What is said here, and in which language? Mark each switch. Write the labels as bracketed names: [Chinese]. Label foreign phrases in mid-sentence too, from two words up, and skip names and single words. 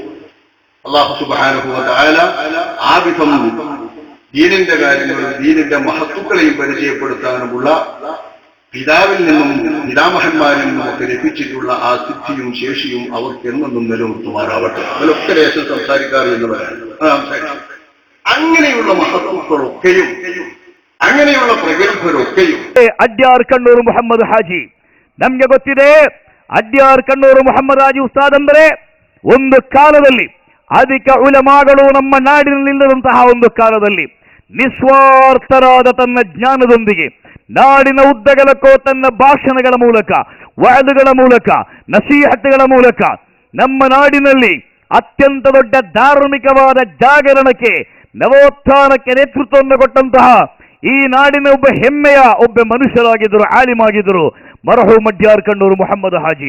[Arabic] الله سبحانه وتعالى [Malayalam] ആ വിധം ദീനിന്റെ കാര്യങ്ങളും ദീനിന്റെ മഹത്തുക്കളെയും പരിചയപ്പെടുത്താനുമുള്ള പിതാവിൽ നിന്നും പിതാമഹന്മാരിൽ നിന്നും ഒക്കെ ലഭിച്ചിട്ടുള്ള ആ സിദ്ധിയും ശേഷിയും അവർക്ക് എന്നും നിലനിർത്തുമാറാവട്ടെ. അതിലൊക്കെ ലേശം സംസാരിക്കാറ് എന്നവരാണ്. അങ്ങനെയുള്ള മഹത്തുക്കളൊക്കെയും അങ്ങനെയുള്ള പ്രഗത്ഭരൊക്കെയും [Kannada] ಅಡ್ಯಾರ್ ಕಣ್ಣೂರು ಮುಹಮ್ಮದ್ ಹಾಜಿ ನಮ್ಗೆ ಗೊತ್ತಿದೆ. ಅಡ್ಯಾರ್ ಕಣ್ಣೂರು ಮುಹಮ್ಮದ್ ಹಾಜಿ ಉಸ್ತಾದ್ ಅಂದರೆ ಒಂದು ಕಾಲದಲ್ಲಿ ಅಧಿಕ ಉಲಮಾಗಳು ನಮ್ಮ ನಾಡಿನಲ್ಲಿಲ್ಲದಂತಹ ಒಂದು ಕಾಲದಲ್ಲಿ ನಿಸ್ವಾರ್ಥರಾದ ತನ್ನ ಜ್ಞಾನದೊಂದಿಗೆ ನಾಡಿನ ಉದ್ದಗಲಕ್ಕೂ ತನ್ನ ಭಾಷಣಗಳ ಮೂಲಕ, ವಾದುಗಳ ಮೂಲಕ, ನಸೀಹತ್ತುಗಳ ಮೂಲಕ ನಮ್ಮ ನಾಡಿನಲ್ಲಿ ಅತ್ಯಂತ ದೊಡ್ಡ ಧಾರ್ಮಿಕವಾದ ಜಾಗರಣಕ್ಕೆ, ನವೋತ್ಥಾನಕ್ಕೆ ನೇತೃತ್ವವನ್ನು ಕೊಟ್ಟಂತಹ ಈ ನಾಡಿನ ಒಬ್ಬ ಹೆಮ್ಮೆಯ ಒಬ್ಬ ಮನುಷ್ಯರಾಗಿದ್ದರು, ಆಲಿಮಾಗಿದ್ದರು ಮರ್ಹೂಮ್ ಅಡ್ಯಾರ್ ಕಣ್ಣೂರು ಮುಹಮ್ಮದ್ ಹಾಜಿ.